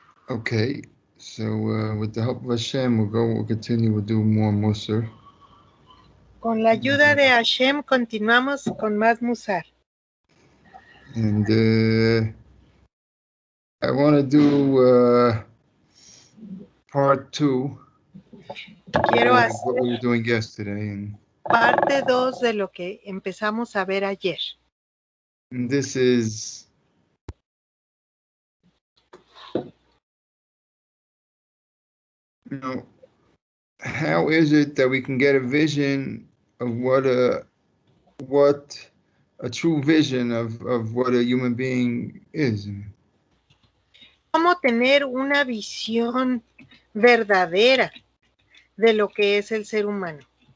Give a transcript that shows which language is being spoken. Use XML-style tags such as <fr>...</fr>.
<en>Okay, so with the help of Hashem, we'll continue, we'll do more Musar.</en> <es>Con la ayuda de Hashem continuamos con más Musar.</es> <en>And I want to do part 2</en> <es>Quiero</es> <en>of</en> <es>hacer</es> <en>what we were doing yesterday. And</en> <es>parte 2 de lo que empezamos a ver ayer.</es> <en>this is how is it that we can get a vision of what a true vision of what a human being is?</en> <es>¿Cómo tener una visión verdadera de lo que es el ser humano?</es>